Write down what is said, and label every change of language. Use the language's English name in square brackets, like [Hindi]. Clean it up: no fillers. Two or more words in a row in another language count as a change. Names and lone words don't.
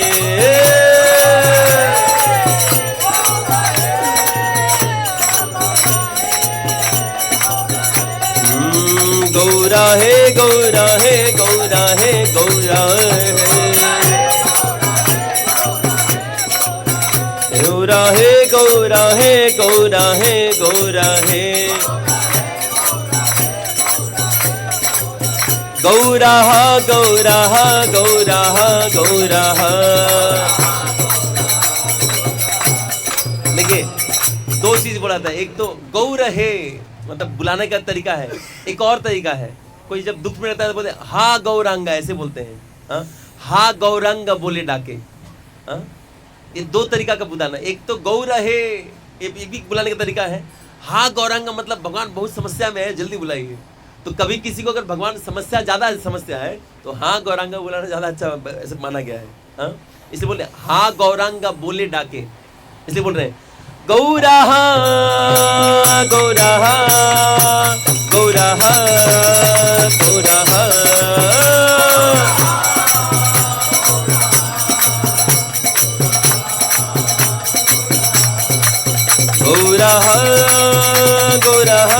[Hindi] गौरा है गौरा है गौरा है गौरा है, गौरा है गौरा है गौरा है गौरा है, गौरा गौरा गौरा गौरा। देखिए दो चीज बोला था, एक तो गौर है मतलब बुलाने का तरीका है, एक और तरीका है कोई जब दुख में रहता है तो बोलते हा गौरांगा, ऐसे बोलते हैं [Bangla] হা গৌরাঙ্গ বলে ডাকে। [Hindi] ये दो तरीका का बुलाना, एक तो गौर है ये भी बुलाने का तरीका है, हा गौरांग मतलब भगवान बहुत समस्या में है जल्दी बुलाइए। तो कभी किसी को अगर भगवान समस्या ज्यादा समस्या है तो हाँ गौरांगा बुलाना ज्यादा अच्छा ऐसे माना गया है। इसलिए बोल रहे [Bangla] হাঁ গৌরাঙ্গা বলে ডাকে, [Hindi] इसलिए बोल रहे हैं गौरा गौरा गौरा गौरा गौरा गौरा